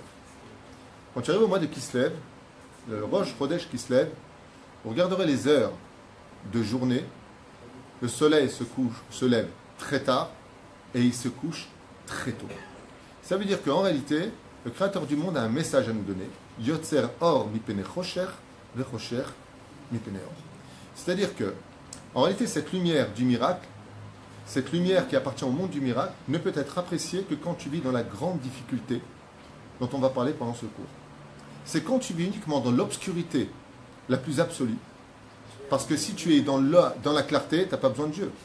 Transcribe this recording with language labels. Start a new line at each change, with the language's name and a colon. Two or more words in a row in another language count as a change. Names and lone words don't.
French: Quand tu arrives au mois de Kislev, le Rosh Chodesh Kislev, vous regarderez les heures de journée, le soleil se lève très tard et il se couche très tôt. Ça veut dire qu'en réalité, le Créateur du monde a un message à nous donner.
Hebrew: יוצר אור מפני חושך וחושך מפני אור.
French: C'est-à-dire que, en réalité, cette lumière du miracle, cette lumière qui appartient au monde du miracle, ne peut être appréciée que quand tu vis dans la grande difficulté dont on va parler pendant ce cours. C'est quand tu vis uniquement dans l'obscurité la plus absolue. Parce que si tu es dans la clarté, tu n'as pas besoin de Dieu.